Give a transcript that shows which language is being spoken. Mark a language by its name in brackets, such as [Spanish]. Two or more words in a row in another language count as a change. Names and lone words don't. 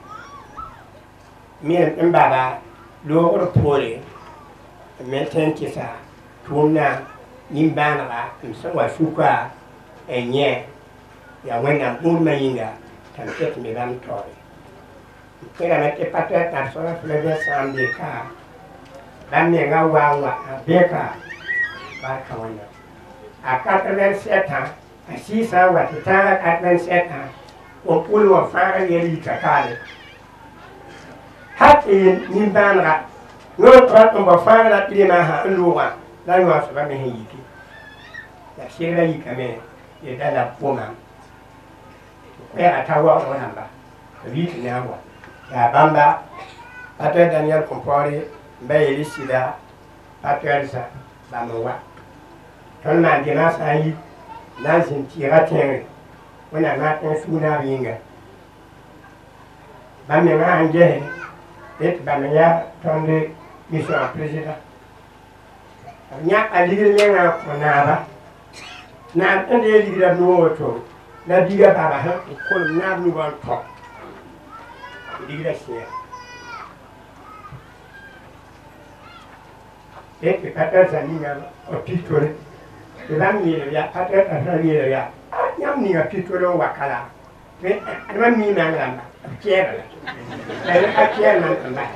[Mossi] Me n bala loogr poore me tõe n kɩsa tʋʋmdã nin-bãanega m sẽn wa suka n yẽ yaa Wẽnnaam bũudmã yĩnga t'a m ket me bãmb taoore. M kẽrame tɩ pa tõe tãb soaba Fulabɛ sã n be ka bãmb mengã wa n wa a beka barka Wẽnnaam. A 87 ans a 6 ans wa tɩ tãaga 87 ans n pʋl wã fãaga yɛl yika kaale. Hat nin-bãanega noor tõt n ba fãagra tɩrɩmã n loogã la yõ soaba me sẽn yiki. La sɩgrã yikame yeta la pʋʋmã tɩ koɛɛgã t'a waoog rãmba b yik na n wa. Yaa bãmba Patɛr Daniɛl Kõmpaoore n ba yeel sɩda Patɛrsa bãmb n wa. Tõnd maan dẽmã sã n yik na n zĩnd tɩɩga tẽngre Wẽnnaam na n tõe sũ-naab yĩnga. Bãmb mengã sãn gese tɩ bãmb n yaa tõnd mission a président. B yã a ligd mengã n kõ naaba. Naab tõnd ye ligra b nuga woto la biga baba sẽn n kolem naab nugã n tõ tɩ ligrã sĩa. Tɩ Patɛrsa ninga b pistole tɩ bãmb yeelb yaa Patɛrsa sã yeelb yaa yãmb ninga pistole n wa kala adamã mii-mãng rãmba b kɛɛba la la a kɛɛr mam n basa.